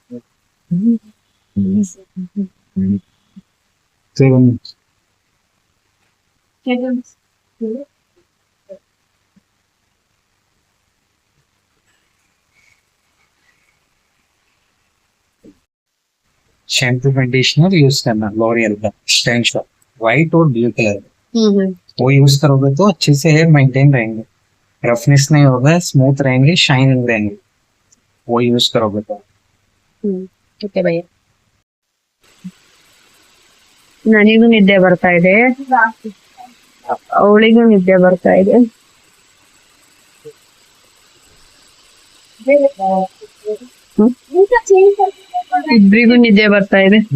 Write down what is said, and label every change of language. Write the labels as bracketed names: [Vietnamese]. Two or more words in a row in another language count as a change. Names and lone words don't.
[Hindi] 7 [English] minutes shampoo conditioner use [Hindi] करना लॉरियल का [English] stand white [Hindi] और [English] blue colour [Hindi] वो यूज करोगे तो अच्छे से [English] hair maintain [Hindi] रहेंगे, रफनेस नहीं होगा, स्मूथ रहेंगे, शाइनिंग रहेंगे, वो यूज करोगे तो। [Kannada] ಓಕೆ ಭಯ್ಯ. ನನಗೂ ನಿದ್ದೆ ಬರ್ತಾ ಇದೆ, ಅವಳಿಗೂ ನಿದ್ದೆ ಬರ್ತಾ ಇದೆ. ಇಬ್ರಿಗೂ ನಿದ್ದೆ ಬರ್ತಾ ಇದೆ.